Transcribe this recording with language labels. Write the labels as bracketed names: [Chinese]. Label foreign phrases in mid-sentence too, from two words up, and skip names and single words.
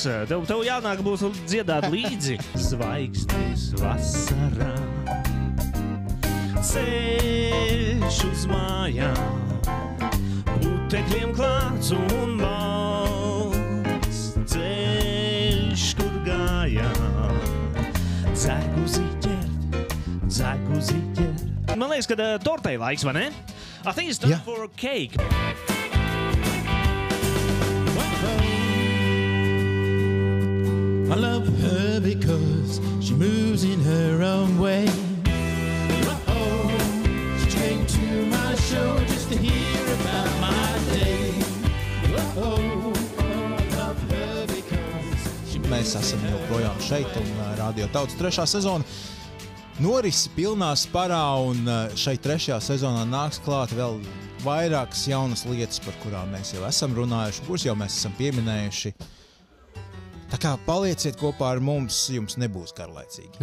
[Latvian] Tev jānāk būs dziedāt līdzi. Zvaigznes vasarā, ceļš uz mājām, putekļiem klāts un balts, ceļš, kur gājām, dzēgu ziķert. Man liekas, ka tortei laiks, vai ne? [English] I think it's time for a cake. I love her because she moves in her own way. She came to my show just to hear about my day. I love her because she [Latvian] Mēs esam joprojām šeit un Radio Tautas 3. sezona norisi pilnā sparā, un šeit 3. sezonā nāks klāt vēl vairākas jaunas lietas, par kurām mēs jau esam runājuši, kuras jau mēs esam pieminējuši. Tā kā palieciet kopā ar mums, jums nebūs garlaicīgi.